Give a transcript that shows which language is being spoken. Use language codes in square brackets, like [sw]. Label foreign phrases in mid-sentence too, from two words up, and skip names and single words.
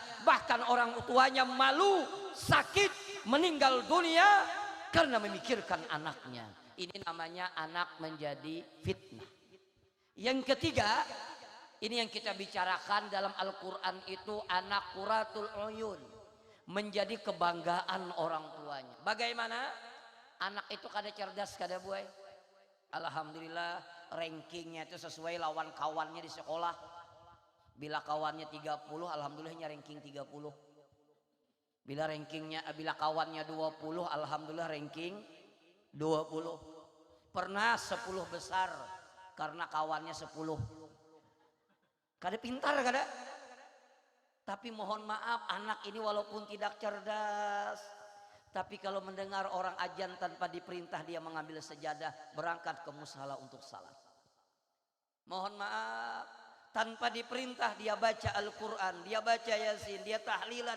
[id] Bahkan orang tuanya malu, sakit, meninggal dunia karena memikirkan anaknya. Ini namanya anak menjadi fitnah. Yang ketiga, ini yang kita bicarakan dalam Al-Quran itu anak [ar] قرة العيون, [id] menjadi kebanggaan orang tuanya. [bjn] Bagaimana? Anak itu kada cerdas, kada buai. Alhamdulillah rankingnya itu sesuai lawan kawannya di sekolah. [id] Bila kawannya 30, alhamdulillahnya ranking 30. Bila kawannya 20, alhamdulillah ranking 20. Pernah 10 besar karena kawannya 10. [bjn] Kada pintar kada. [id] Tapi mohon maaf, anak ini walaupun tidak cerdas, tapi kalau mendengar orang ajan tanpa diperintah, dia mengambil sejadah berangkat ke mushala untuk salat. Mohon maaf, tanpa diperintah dia baca Al-Quran, dia baca Yasin, dia tahlilan.